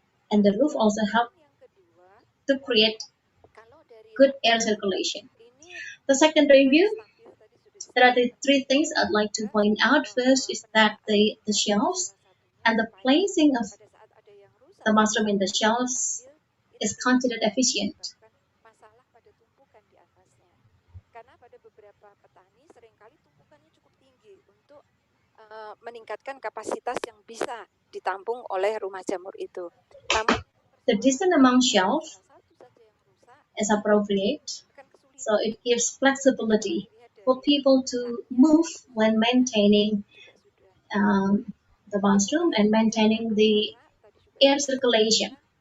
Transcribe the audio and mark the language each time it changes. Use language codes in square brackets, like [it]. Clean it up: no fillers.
[en] And the roof also helps to create good air circulation. The second review, there are the three things I'd like to point out. First is that the shelves and the placing of the mushroom in the shelves is considered efficient. [id] masalah pada tumpukan di atasnya. Karena pada beberapa petani seringkali tumpukannya cukup tinggi untuk meningkatkan kapasitas yang bisa ditampung oleh rumah jamur itu. Namun [en] the distance among shelves is appropriate, so it gives flexibility for people to move when maintaining the mushroom and maintaining the air circulation.